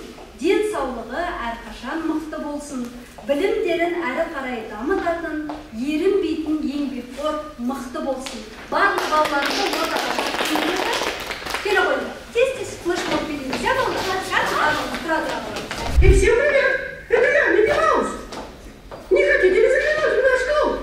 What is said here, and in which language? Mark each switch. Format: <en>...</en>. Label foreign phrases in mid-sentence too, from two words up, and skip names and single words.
<kk>Денсаулығы әрқашан мықты болсын. Білімдерін әрі қарай дамытатын, ерінбейтін еңбекқор мықты болсын. Барлық балаларды ортаға шақырыңыздар. Келе қойыңдар. Тез-тез флешмоб береміз. Я балалар,</kk> <ru>И всем привет! Это я, Микки Маус! Не хотите ли заглянуть в наш клуб?</ru>